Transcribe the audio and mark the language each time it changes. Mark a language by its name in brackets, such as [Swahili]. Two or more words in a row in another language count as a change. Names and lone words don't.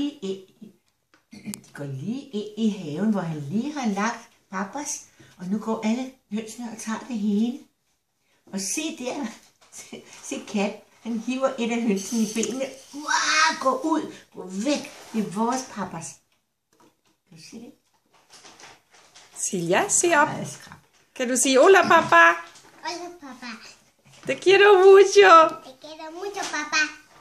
[Danish] De går lige ind i haven, hvor han lige har lagt papas, og nu går alle hønsene og tager det hele. Og se der, se Kat, han hiver et af hønsene i benene. Gå ud, gå væk, det er vores papas. Kan du se det? Silja, se op. Kan du sige [Spanish] hola, papá? Hola, papá. Te quiero mucho. Te quiero mucho, papá.